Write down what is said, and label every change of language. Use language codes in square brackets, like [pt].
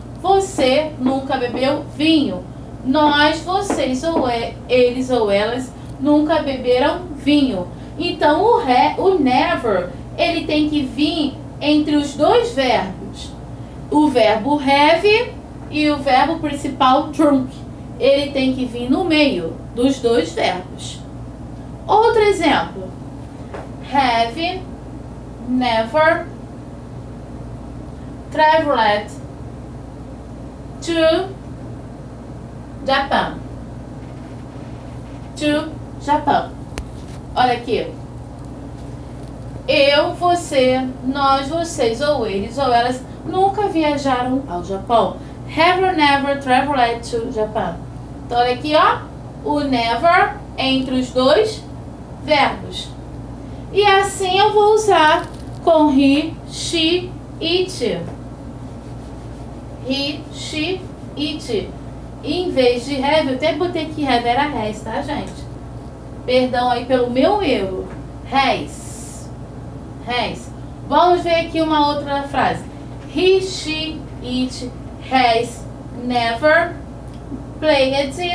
[pt] Você nunca bebeu vinho. Nós, vocês ou eles ou elas nunca beberam vinho. Então o never, ele tem que vir entre os dois verbos. O verbo have e o verbo principal drunk. Ele tem que vir no meio dos dois verbos. Outro exemplo. [en] Have never traveled to Japan. To Japan. [pt] Olha aqui. Eu, você, nós, vocês ou eles ou elas nunca viajaram ao Japão. [en] Have never traveled to Japan. [pt] Então olha aqui, ó. O never entre os dois verbos. E assim eu vou usar com he, she, it. He, she, it. E em vez de have, eu até botei que have era has, tá, gente? Perdão aí pelo meu erro. Has. Has. Vamos ver aqui uma outra frase. [en] He, she, it has never played.